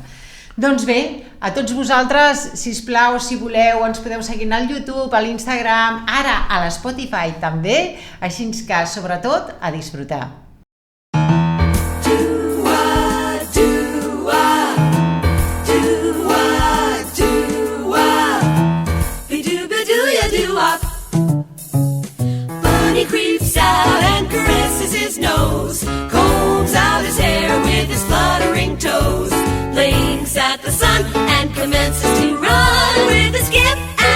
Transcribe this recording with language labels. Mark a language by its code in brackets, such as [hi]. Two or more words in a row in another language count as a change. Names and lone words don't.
[ca] Doncs bé, a tots vosaltres, sisplau, si voleu, ens podeu seguir al YouTube, a l'Instagram, ara a l'Spotify també, així que, sobretot, a disfrutar. [en] Bunny creeps out and caresses his nose, combs out his hair with his fluttering toes, blinks at the sun and commences to run with a skip